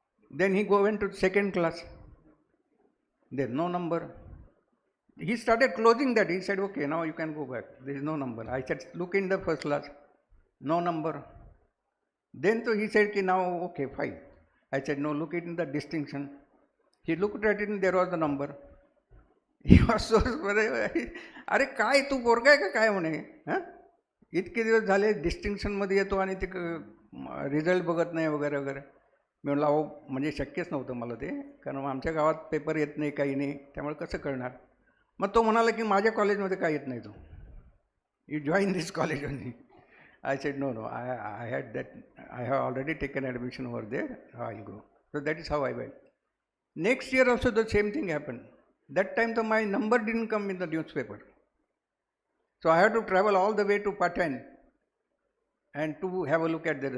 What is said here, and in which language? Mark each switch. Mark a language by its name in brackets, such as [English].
[English] Then he went to second class. There is no number. He started closing that. He said, okay, now you can go back. There is no number. I said, look in the first class. No number. Then so he said, now, okay, fine. I said, no, look in the distinction. He looked at it and there was the number. He was so, [Marathi] अरे काय तू पोरगा आहे का काय म्हणे, हां इतके दिवस झाले डिस्टिंक्शनमध्ये येतो आणि ते रिझल्ट बघत नाही वगैरे वगैरे. मी म्हटलं अहो म्हणजे शक्यच नव्हतं मला ते, कारण आमच्या गावात पेपर येत नाही काही नाही, त्यामुळे कसं कळणार. मग तो म्हणाला की माझ्या कॉलेजमध्ये काय येत नाही, तो [English] You join this college only. I said, no, I had that, I have already taken admission over there, I'll go. So that is how I went. Next year also the same thing happened. That time though my number didn't come in the newspaper. So I had to travel all the way to Patan and to have a look at there.